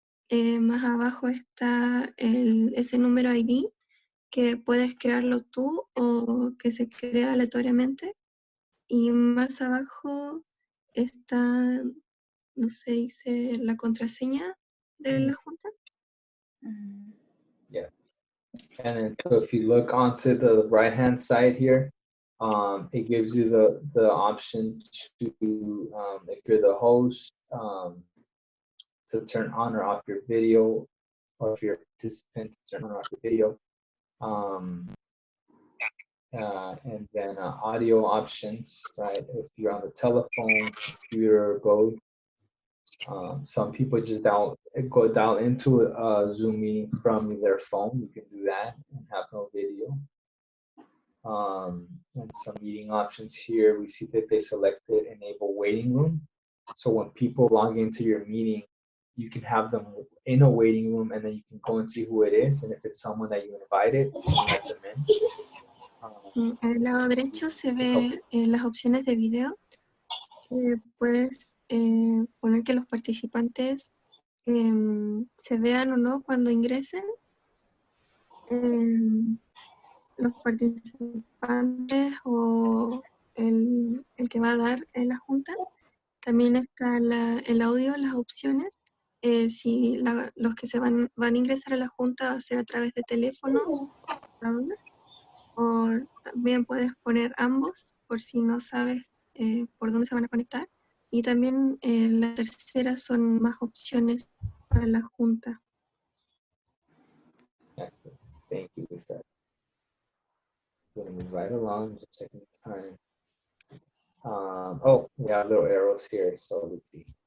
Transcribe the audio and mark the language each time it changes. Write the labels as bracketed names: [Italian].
[Spanish] Más abajo está ese número ID, que puedes crearlo tú o que se crea aleatoriamente. Y más abajo está, no sé, dice la contraseña de la junta. [English] Yeah. And then, so if you look onto the right-hand side here, it gives you the option to, if you're the host, to turn on or off your video, or if you're a participant, to turn on or off your video. And then audio options, right? If you're on the telephone, computer, both. Some people just go down into a Zoom meeting from their phone. You can do that and have no video. And some meeting options here, we see that they selected enable waiting room. So when people log into your meeting, you can have them in a waiting room, and then you can go and see who it is. And if it's someone that you invited, you can let them in. [Spanish] En el lado derecho se ve las opciones de video. Puedes poner que los participantes se vean o no cuando ingresen. Los participantes o el que va a dar en la junta. También está el audio, las opciones. Si los que van a ingresar a la junta va a ser a través de teléfono o también puedes poner ambos por si no sabes por dónde se van a conectar. Y también la tercera son más opciones para la junta. [English] Thank you, Lisa. Going to move right along, just checking the time. Oh, we have little arrows here, so let's see.